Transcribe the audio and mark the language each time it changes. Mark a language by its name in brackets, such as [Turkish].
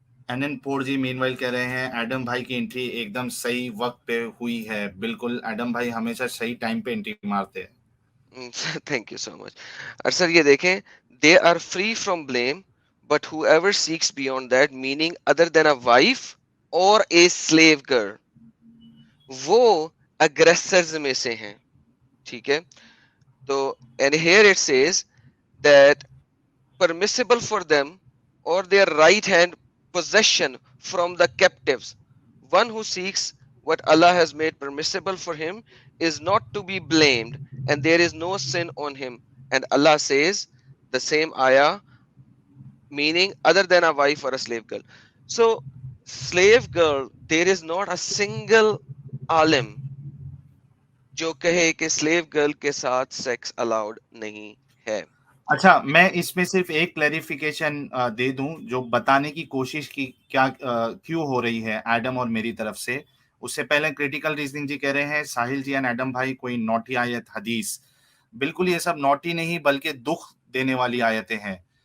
[Hindi] NN पोर जी meanwhile कह रहे हैं एडम भाई की एंट्री एकदम सही वक्त पे हुई है. बिल्कुल, एडम भाई हमेशा सही टाइम पे एंट्री मारते हैं. [English] Thank you so much. [Hindi] और सर ये देखें, [English] they are free from blame, but whoever seeks beyond that, meaning other than a wife or a slave girl, [Hindi] वो aggressors में से हैं. ठीक है. [English] तो and here it says that permissible for them or their right hand possession from the captives. One who seeks what Allah has made permissible for him is not to be blamed, and there is no sin on him. And Allah says the same ayah, meaning other than a wife or a slave girl. So slave girl, there is not a single alim [Hindi] जो कहे कि [English] slave girl के साथ sex allowed नहीं है. [Hindi] अच्छा, मैं इसमें सिर्फ एक क्लैरिफिकेशन दे दूं जो बताने की कोशिश की क्या क्यों हो रही है एडम और मेरी तरफ से. उससे पहले क्रिटिकल रीजनिंग जी कह रहे हैं साहिल जी एंड एडम भाई कोई नोटी आयत हदीस. बिल्कुल ये सब नोटी नहीं बल्कि दुख देने वाली आयतें हैं.